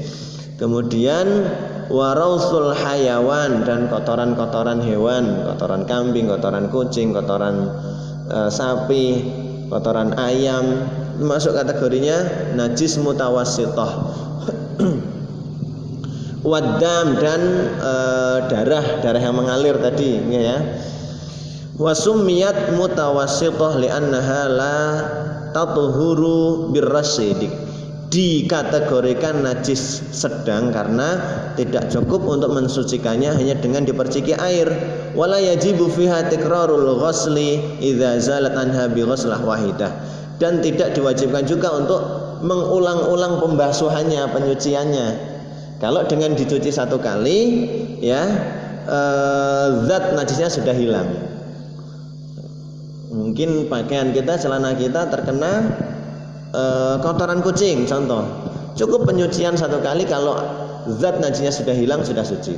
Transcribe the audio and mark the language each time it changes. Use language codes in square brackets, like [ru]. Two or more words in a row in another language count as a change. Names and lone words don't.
[id] Kemudian [ar] وروث الحيوان, [id] dan kotoran-kotoran hewan, kotoran kambing, kotoran kucing, kotoran sapi, kotoran ayam, masuk kategorinya najis mutawassithah. Wadam, dan darah yang mengalir tadi, ya. [ar] وسميت متوسطة لأنها لا تطهر بالرش, [id] dikategorikan najis sedang karena tidak cukup untuk mensucikannya hanya dengan diperciki air. [ar] ولا يجب فيها تكرار الغسل إذا زالت عنها بغسلة واحدة, [id] dan tidak diwajibkan juga untuk mengulang-ulang pembasuhannya, penyuciannya. Kalau dengan dicuci 1 kali, ya zat najisnya sudah hilang. Mungkin pakaian kita, celana kita terkena kotoran kucing contoh, cukup penyucian 1 kali, kalau zat najisnya sudah hilang sudah suci.